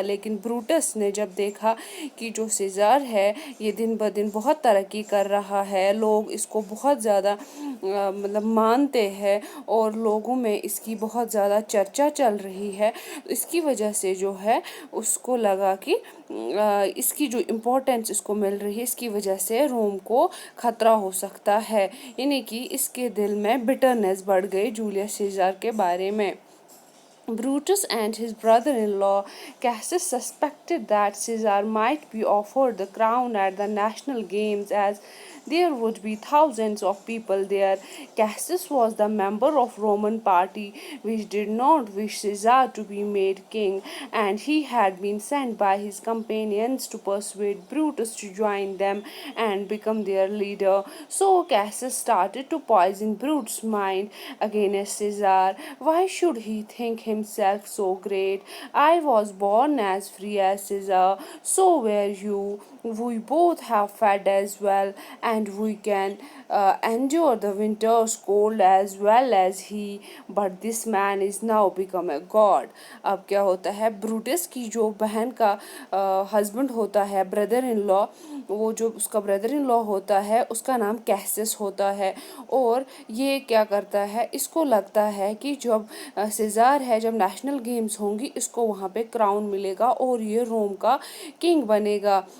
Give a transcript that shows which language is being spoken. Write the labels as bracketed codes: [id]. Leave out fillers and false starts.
[hi] लेकिन ब्रूटस ने जब देखा कि जो सीज़र है ये दिन ब दिन बहुत तरक्की कर रहा है, लोग इसको बहुत ज़्यादा मतलब मानते हैं और लोगों में इसकी बहुत ज़्यादा चर्चा चल रही है, इसकी वजह से जो है उसको लगा कि इसकी जो इम्पोर्टेंस इसको मिल रही है, इसकी वजह से रोम को ख़तरा हो सकता है। यानी कि इसके दिल में बिटरनेस बढ़ गई जूलियस सीज़र के बारे में। [en] Brutus and his brother-in-law Cassius suspected that Caesar might be offered the crown at the national games, as there would be thousands of people there. Cassius was the member of Roman party which did not wish Caesar to be made king, and he had been sent by his companions to persuade Brutus to join them and become their leader. So Cassius started to poison Brutus' mind against Caesar. Why should he think himself so great? I was born as free as Caesar, so were you. We both have fed as well, and we can endure the winter's cold as well as he. But this man is now become a god. [hi] अब क्या होता है, Brutus की जो बहन का husband होता है, ब्रदर इन लॉ, वो जो उसका ब्रदर इन लॉ होता है उसका नाम कैसिस होता है। और ये क्या करता है, इसको लगता है कि जब सीज़र है, जब नेशनल गेम्स होंगी इसको वहाँ पे क्राउन मिलेगा और ये रोम का किंग बनेगा।